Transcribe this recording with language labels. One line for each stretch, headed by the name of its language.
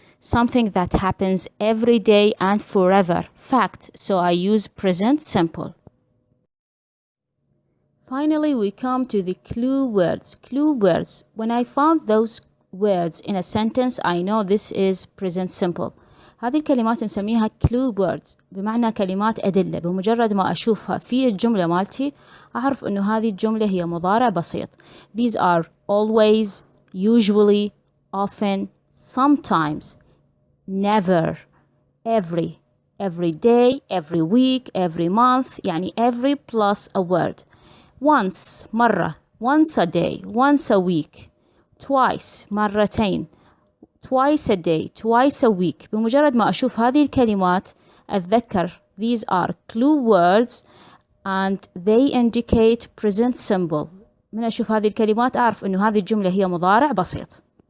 English: Something that happens every day and forever. Fact. So I use present simple. Finally, we come to the clue words. Clue words. When I found those words in a sentence, I know this is present simple.
Arabic: هذه الكلمات نسميها clue words. بمعنى كلمات أدلة. بمجرد ما أشوفها في الجملة مالتي أعرف أنه هذه الجملة هي مضارع بسيط.
English: These are always, usually, often, sometimes, never, every day, every week, every month. يعني every plus a word. Once, مرة. Once a day. Once a week. Twice, مرتين. Twice a day. Twice a week.
Arabic: بمجرد ما أشوف هذه الكلمات أتذكر
English: these are clue words and they indicate present simple.
Arabic: من أشوف هذه الكلمات أعرف أنه هذه الجملة هي مضارع بسيط.